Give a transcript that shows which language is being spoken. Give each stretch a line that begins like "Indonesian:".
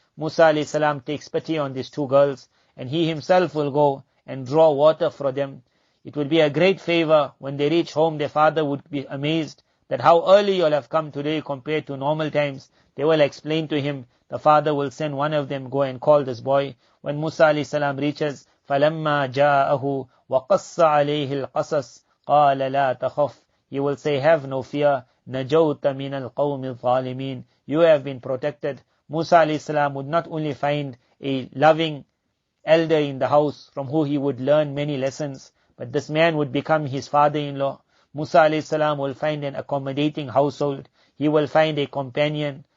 English: Musa alayhi salam takes pity on these two girls, and he himself will go and draw water for them. It would be a great favor when they reach home. Their father would be amazed that how early you all have come today compared to normal times. They will explain to him. The father will send one of them, go and call this boy. When Musa alayhi salam reaches,
Arabic: فَلَمَّا جَاءَهُ وَقَصَّ عَلَيْهِ الْقَصَصِ قَالَ لَا تَخَفْ.
English: He will say, have no fear.
Arabic: نَجَوْتَ مِنَ الْقَوْمِ الظَّالِمِينَ.
English: You have been protected. Musa alayhi salam would not only find a loving elder in the house from who he would learn many lessons, but this man would become his father-in-law. Musa alayhi salam will find an accommodating household. He will find a companion.